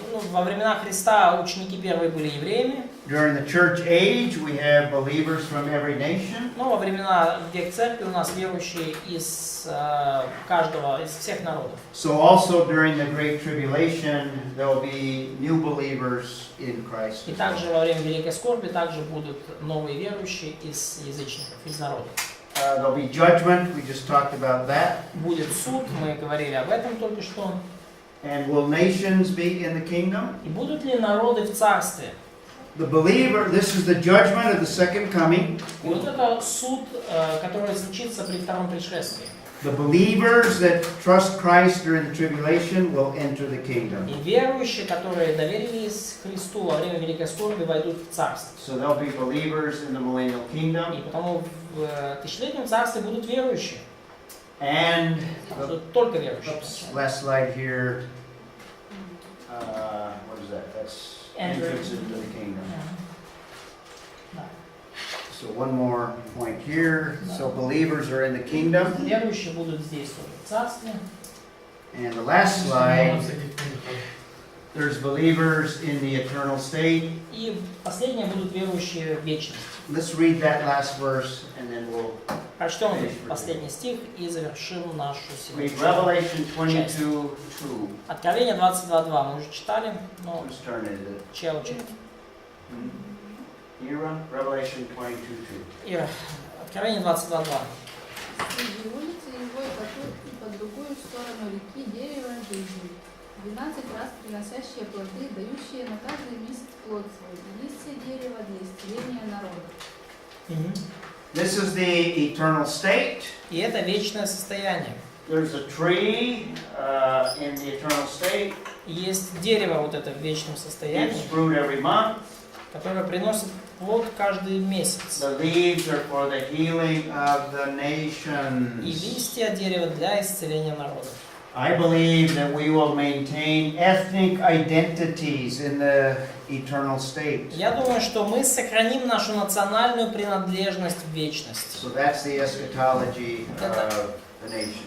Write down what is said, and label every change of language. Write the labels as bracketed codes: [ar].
[ru] Во времена Христа ученики первые были евреями, [en] During the church age, we have believers from every nation. [ru] но во времена век церкви у нас верующие из каждого, из всех народов. [en] So also during the Great Tribulation, there will be new believers in Christ. [ru] И также во время Великой Скорби также будут новые верующие из язычников, из народов. [en] There'll be judgment, we just talked about that. [ru] Будет суд, мы говорили об этом только что. [en] And will nations be in the kingdom? [ru] И будут ли народы в царстве? [en] The believer, this is the judgment of the second coming. [ru] И вот это суд, который случится при втором пришествии. [en] The believers that trust Christ during the tribulation will enter the kingdom. [ru] И верующие, которые доверились Христу во время Великой Скорби, войдут в царство. [en] So there'll be believers in the millennial [ru] И [en] kingdom. [ru] потому в тысячелетнем царстве будут верующие. [en] And [ru] Только верующие. [en] last slide here. What is that? That's entrance into the kingdom. [ru] Да. [en] So one more point here. So believers are in the kingdom. [ru] Верующие будут здесь тоже в царстве. [en] And the last slide There's believers in the eternal state. [ru] И последние будут верующие в вечность. [en] Let's read that last verse and then we'll [ru] Прочтем последний стих и завершим нашу [en] read [ru] сегодняшнюю [en] Revelation [ru] часть. [en] 22:2. [ru] Откровение 22.2 мы уже читали, но [en] Whose turn is it? [ru] челочек. [en] Ira? Revelation 22:2. [ru] Ира, Откровение 22.2. Среди улицы его и по другую сторону реки дерево жизни, 12 раз приносящие плоды, дающие на каждый месяц плод свой, и листья дерева для исцеления народа. [en] This is the eternal state. [ru] И это вечное состояние. [en] There's a tree in the eternal state. [ru] Есть дерево вот это в вечном состоянии, [en] Gives fruit every month. [ru] которое приносит плод каждый месяц. [en] The leaves are for the healing of the [ru] И [en] nations. [ru] листья дерева для исцеления народа. [en] I believe that we will maintain ethnic identities in the eternal state. [ru] Я думаю, что мы сохраним нашу национальную принадлежность в вечности. [en] So that's the eschatology of the nations.